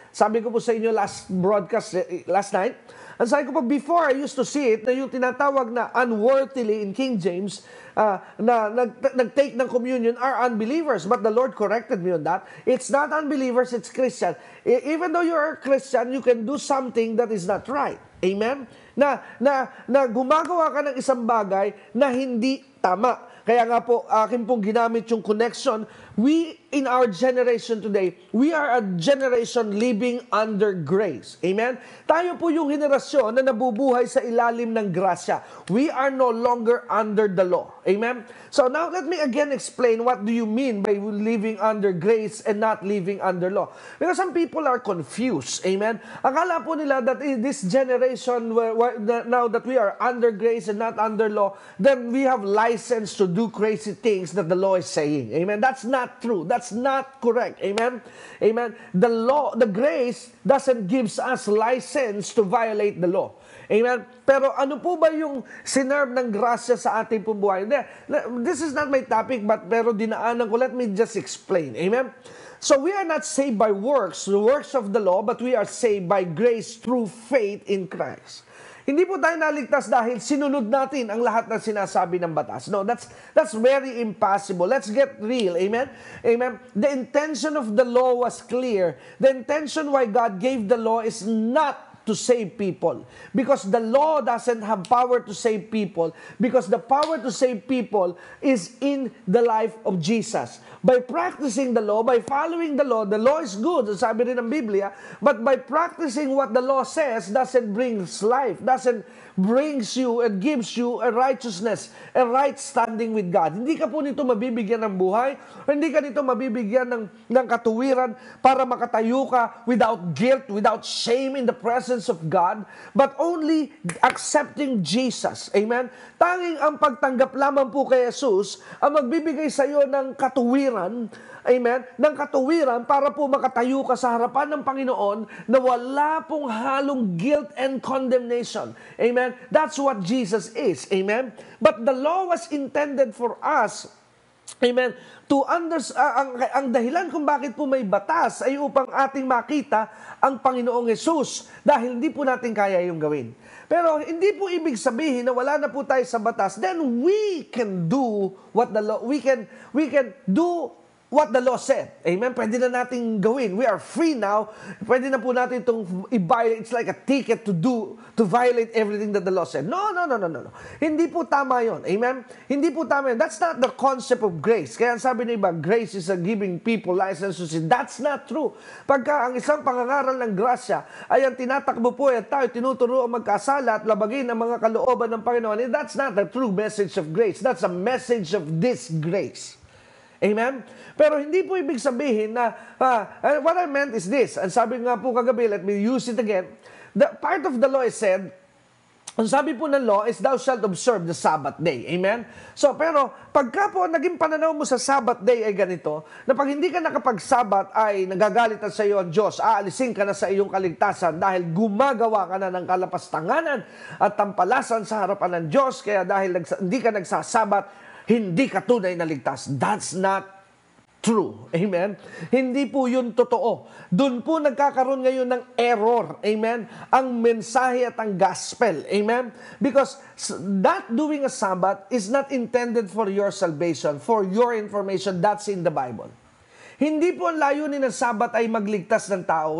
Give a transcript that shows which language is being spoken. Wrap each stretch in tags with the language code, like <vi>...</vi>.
<tl>Sabi ko po sa inyo</tl> <en>last broadcast, last night,</en> <tl>ang sabi ko po,</tl> <en>before I used to see it,</en> <tl>na yung tinatawag na unworthily in King James, na nag-take ng communion</tl> <en>are unbelievers. But the Lord corrected me on that. It's not unbelievers, it's Christian. Even though you're a Christian, you can do something that is not right. Amen?</en> <tl>Na gumagawa ka ng isang bagay na hindi tama. Kaya nga po, akin pong ginamit yung connection.</tl> <en>We, in our generation today, we are a generation living under grace. Amen?</en> <tl>Tayo po yung henerasyon na nabubuhay sa ilalim ng grasya.</tl> <en>We are no longer under the law. Amen? So now, let me again explain what do you mean by living under grace and not living under law. Because some people are confused. Amen?</en> <tl>Akala po nila</tl> <en>that in this generation, now that we are under grace and not under law, then we have license to do crazy things that the law is saying. Amen? That's not true. That's not correct. Amen? Amen? The law, the grace doesn't gives us license to violate the law. Amen?</en> <tl>Pero ano po ba yung sinerve ng grasya sa ating buhay?</tl> <en>This is not my topic,</en> <tl>pero dinaanan ko.</tl> <en>Let me just explain. Amen? So we are not saved by works, the works of the law, but we are saved by grace through faith in Christ.</en> <tl>Hindi po tayo naligtas dahil sinunod natin ang lahat ng sinasabi ng batas.</tl> <en>No, that's very impossible. Let's get real. Amen? Amen? The intention of the law was clear. The intention why God gave the law is not to save people. Because the law doesn't have power to save people. Because the power to save people is in the life of Jesus. By practicing the law, by following the law is good,</en> <tl>sabi rin ng Biblia,</tl> <en>but by practicing what the law says doesn't bring life, doesn't brings you and gives you a righteousness, a right standing with God.</en> <tl>Hindi ka po nito mabibigyan ng buhay, hindi ka nito mabibigyan ng katuwiran para makatayo ka</tl> <en>without guilt, without shame in the presence of God, but only accepting Jesus.</en> <tl>Amen? Tanging ang pagtanggap lamang po kay Jesus ang magbibigay sa iyo ng katuwiran, amen, ng katuwiran para po makatayo ka sa harapan ng Panginoon na wala pong halong</tl> <en>guilt and condemnation. Amen? That's what Jesus is. Amen? But the law was intended for us Amen.</en> <tl>Ang dahilan kung bakit po may batas ay upang ating makita ang Panginoong Hesus dahil hindi po natin kaya yung gawin. Pero hindi po ibig sabihin na wala na po tayo sa batas,</tl> <en>then we can do what the law, we can do what the law said. Amen?</en> <tl>Pwede na nating gawin.</tl> <en>We are free now.</en> <tl>Pwede na po natin itong i-violate.</tl> <en>It's like a ticket to violate everything that the law said.</en> <tl>No. Hindi po tama yon. Amen? Hindi po tama yun.</tl> <en>That's not the concept of grace.</en> <tl>Kaya sabi na iba,</tl> <en>grace is a giving people license to sin. That's not true.</en> <tl>Pagka ang isang pangangaral ng grasya ay ang tinatakbo po at tayo tinuturo ang magkasala at labagin ang mga kalooban ng Panginoon,</tl> <en>that's not the true message of grace. That's a message of disgrace. Amen?</en> <tl>Pero hindi po ibig sabihin na,</tl> <en>what I meant is this,</en> <tl>ang sabi nga po kagabi,</tl> <en>let me use it again, the part of the law is said,</en> <tl>ang sabi po ng</tl> <en>law is, thou shalt observe the Sabbath day. Amen?</en> <tl>So, pero, pagka po naging pananaw mo sa Sabbath day ay ganito, na pag hindi ka nakapag-Sabbath ay nagagalitan sa iyo ang Diyos, aalisin ka na sa iyong kaligtasan dahil gumagawa ka na ng kalapastanganan at tampalasan sa harapan ng Diyos, kaya dahil hindi ka nagsasabat, hindi ka tunay na ligtas.</tl> <en>That's not true. Amen?</en> <tl>Hindi po yun totoo. Doon po nagkakaroon ngayon ng error. Amen? Ang mensahe at ang gospel. Amen?</tl> <en>Because that doing a Sabbath is not intended for your salvation. For your information, that's in the Bible.</en> <tl>Hindi po ang layunin ng Sabbath ay magligtas ng tao.</tl>